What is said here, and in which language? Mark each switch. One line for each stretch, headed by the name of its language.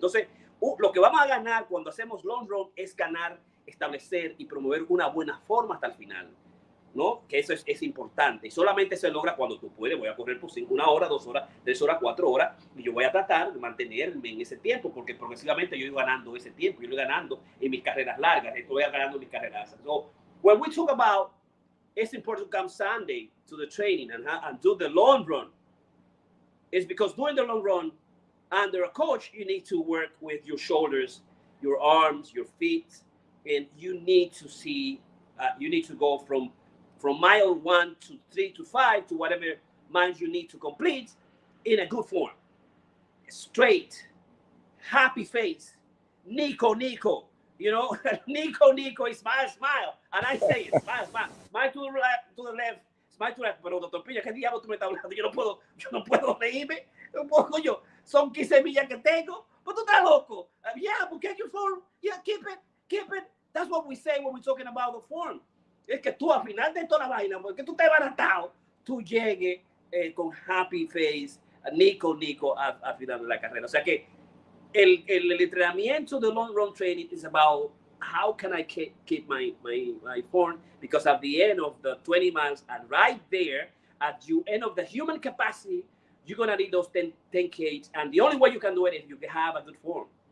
Spanish: Entonces, lo que vamos a ganar cuando hacemos long run es ganar, establecer y promover una buena forma hasta el final, ¿no? Que eso es importante. Y solamente se logra cuando tú puedes. Voy a correr por 1 hora, 2 horas, 3 horas, 4 horas, y yo voy a tratar de mantenerme en ese tiempo, porque progresivamente yo voy ganando ese tiempo, yo voy ganando en mis carreras largas, estoy ganando en mis carreras.
English: So, when we talk about it's important to come Sunday to the training and do the long run, it's because doing the long run under a coach, you need to work with your shoulders, your arms, your feet, and you need to see, you need to go from mile 1 to 3 to 5 to whatever miles you need to complete in a good form. Straight, happy face, Nico, Nico, Nico is smile. And I say it, smile to the left, smile to the left.
Spanish: Pero doctor Piña, ¿qué diablo tú me estás hablando? Yo no puedo reírme. Coño, son 15 millas que tengo. Pero tú estás loco.
English: Yeah, but get your form. Yeah, keep it. That's what we say when we're talking about the form.
Spanish: es que tú al final de toda la vaina, porque tú te baratado, tú llegues con happy face, Nico al final de la carrera. O sea que el entrenamiento de
English: long run training is about how can I keep my form, because at the end of the 20 miles and right there at the end of the human capacity, you're going to need those 10 Ks, and the only way you can do it is you can have a good form.